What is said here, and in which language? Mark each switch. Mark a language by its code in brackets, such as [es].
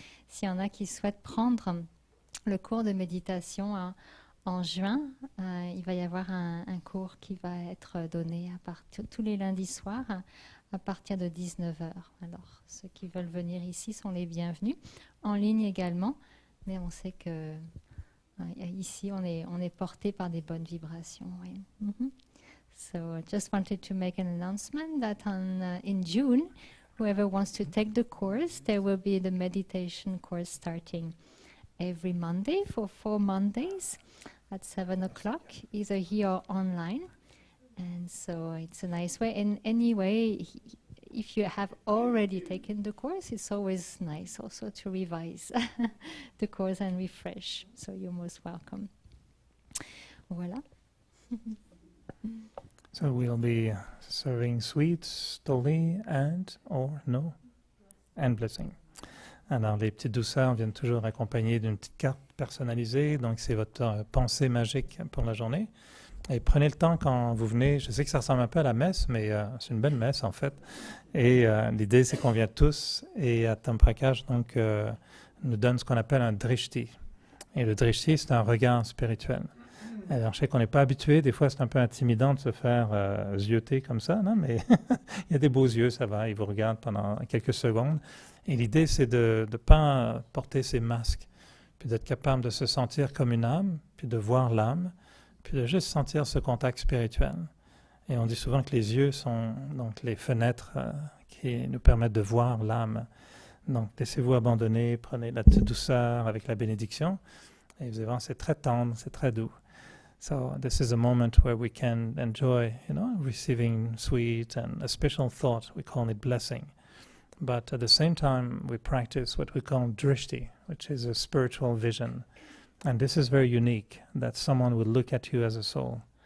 [fr] S'il y en a qui souhaitent prendre le cours de méditation en juin, il va y avoir un cours qui va être donné tous les lundis soirs à partir de 19h. Alors, ceux qui veulent venir ici sont les bienvenus. En ligne également, mais on sait que ici, on est porté par des bonnes vibrations. Oui. [en] So I just wanted to make an announcement that in June, whoever wants to take the course, there will be the meditation course starting every Monday for 4 Mondays at 7 o'clock, either here or online. And so it's a nice way. And anyway, if you have already taken the course, it's always nice also to revise the course and refresh. So you're most welcome. Voilà. So we'll be serving sweets, toli, and, or no, and blessing. [fr] Alors, les petites douceurs viennent toujours accompagnées d'une petite carte personnalisée. Donc, c'est votre pensée magique pour la journée. Et prenez le temps quand vous venez. Je sais que ça ressemble un peu à la messe, mais c'est une belle messe, en fait. Et l'idée, c'est qu'on vient tous. Et Atam Prakash, donc, nous donne ce qu'on appelle un drishti. Et le drishti, c'est un regard spirituel. Alors, je sais qu'on n'est pas habitué. Des fois, c'est un peu intimidant de se faire zioter comme ça, non? Mais il y a des beaux yeux, ça va. Ils vous regardent pendant quelques secondes. Et l'idée, c'est de ne pas porter ces masques, puis d'être capable de se sentir comme une âme, puis de voir l'âme, puis de juste sentir ce contact spirituel. Et on dit souvent que les yeux sont donc les fenêtres qui nous permettent de voir l'âme. Donc, laissez-vous abandonner, prenez la petite douceur avec la bénédiction. Et vous allez voir, c'est très tendre, c'est très doux. [en] So this is a moment where we can enjoy, receiving sweet and a special thought. We call it blessing. But at the same time, we practice what we call drishti, which is a spiritual vision. And this is very unique, that someone will look at you as a soul.